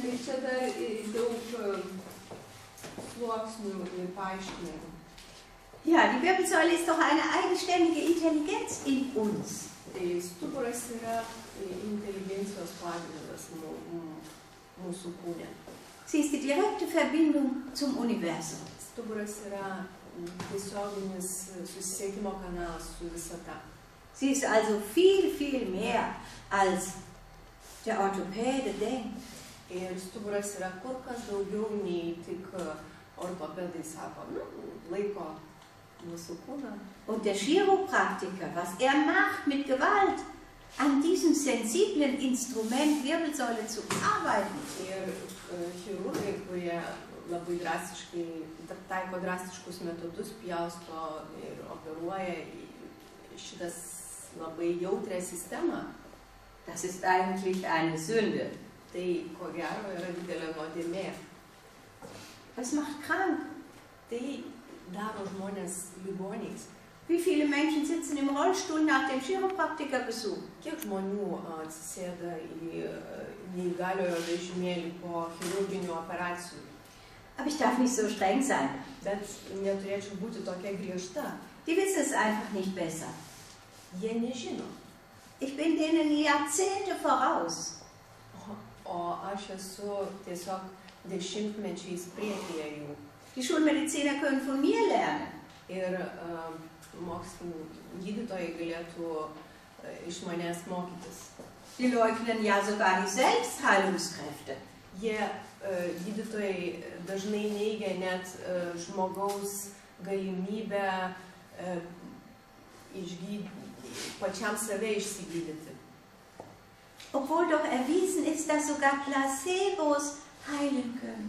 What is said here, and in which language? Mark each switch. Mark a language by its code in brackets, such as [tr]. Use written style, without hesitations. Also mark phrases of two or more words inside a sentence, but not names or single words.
[lt] Ir čia dar daug sluoksnių ir paaiškinimų. [de] Ja, die Wirbelsäule ist doch eine eigenständige Intelligenz in uns. [lt] Tai stuburas yra inteligencijos pagrindas mūsų kūne. [de] Sie ist die direkte Verbindung zum Universum. [lt] Stuburas yra tiesioginis susisiekimo kanalas su visata. [de] Sie ist also viel, viel mehr als der Orthopäde denkt. [lt] Ir stuburas yra kur kas daugiau nei tik ortopedai sako, laiko mūsų kūną. [de] Und der Chiropraktiker, was er macht mit Gewalt, an diesem sensiblen Instrument Wirbelsäule zu arbeiten. [lt] Ir chirurgai, kurie labai drastiškai taiko drastiškus metodus, pjausto ir operuoja šitas labai jautrią sistemą, [de] Das ist eigentlich eine Sünde. [lt] tai ko gero yra didelė nuodėmė. [de] Das macht krank. [lt] Tai daro žmonės ligoniais. [de] Wie viele Menschen sitzen im Rollstuhl nach dem Chiropraktikerbesuch? [lt] Kiek žmonių atsisėda į neįgaliojo vežimėlį po chirurginių operacijų? [de] Aber ich darf nicht so streng sein. [lt] Bet neturėčiau būti tokia griežta. [de] Die wissen es einfach nicht besser. [lt] Jie nežino. [de] Ich bin denen Jahrzehnte voraus. [lt] O aš esu tiesiog dešimtmečiais priekyje jų. [de] Die Schulmediziner können von mir lernen. [lt] Ir gydytojai galėtų iš manęs mokytis. [de] Die leugnen ja sogar die Selbstheilungskräfte. [lt] Jie, gydytojai, dažnai neigia net žmogaus galimybę pačiam save išsigydyti. [de] Obwohl doch erwiesen ist, dass sogar Placebos heilen können.